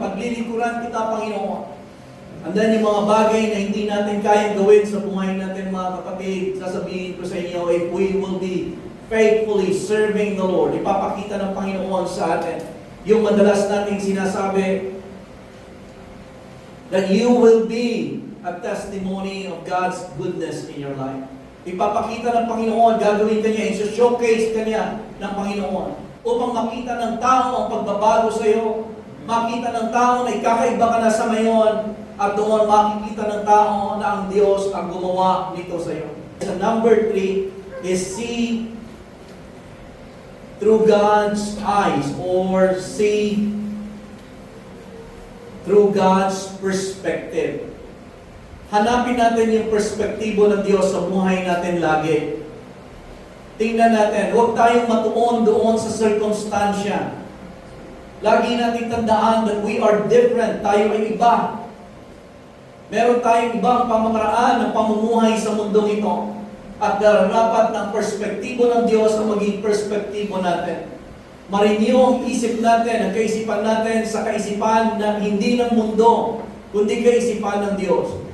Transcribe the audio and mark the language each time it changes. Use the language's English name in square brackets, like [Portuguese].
[Filipino] Paglilingkuran kita, Panginoon. And then yung mga bagay na hindi natin kayang gawin sa buhay natin, mga kapatid, sasabihin ko sa inyo, [English] if we will be faithfully serving the Lord, [Filipino] ipapakita ng Panginoon sa atin yung madalas nating sinasabi, [English] that you will be a testimony of God's goodness in your life. [Filipino] Ipapakita ng Panginoon, gagawin ka niya, i-showcase ka niya ng Panginoon upang makita ng tao ang pagbabago sa iyo, makita ng tao na ikakaiba ka na sa ngayon, at doon makikita ng tao na ang Diyos ang gumawa nito sa iyo. [English] So number 3 is see through God's eyes or see through God's perspective. [Filipino] Hanapin natin yung perspektibo ng Diyos sa buhay natin lagi. Tingnan natin, huwag tayong matuon doon sa circumstansya. Lagi natin tandaan [English] that we are different. [Filipino] Tayo ay iba. Meron tayong ibang pamamaraan ng pamumuhay sa mundong ito. At dapat ng perspektibo ng Diyos ang maging perspektibo natin. Marenew ang isip natin, ang kaisipan natin sa kaisipan na hindi ng mundo, kundi kaisipan ng Diyos.